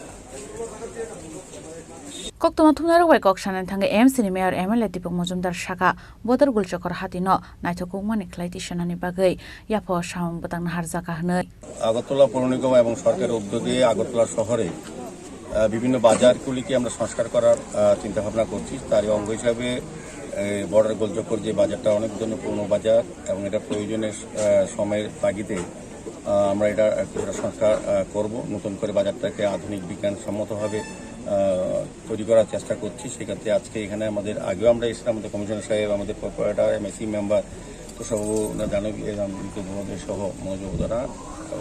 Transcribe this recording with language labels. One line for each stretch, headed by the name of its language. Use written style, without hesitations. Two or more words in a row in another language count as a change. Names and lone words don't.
Kok Borok: Koktoma thumnaro bai koksanen thanga MC ni mayor MLA Deepak Majumdar Shaka bodar gulchakor hatino naithokuk mani khlaiti shanani bagai yapo samung batang harjaka hnai
Bangla: আগরতলা পৌর নিগম এবং সরকারের উদ্যোগে আগরতলা শহরে বিভিন্ন বাজারগুলিকে আমরা সংস্কার করার চিন্তা ভাবনা করছি তারই অঙ্গ হিসাবে বর্ডার গোলচক্কর যে বাজারটা অনেক জন্য পুরনো বাজার এবং এটা প্রয়োজনের সময়ের তাগিদে আমরা এটা একটা সংস্কার করব নতুন করে বাজারটাকে আধুনিক বিজ্ঞানসম্মতভাবে তৈরি করার চেষ্টা করছি সেক্ষেত্রে আজকে এখানে আমাদের আগেও আমরা এসেছিলাম আমাদের কমিশনার সাহেব আমাদের কর্পোরেটর এমএসি মেম্বার তো সহ জানবী সহ মনোযোগদারা এবং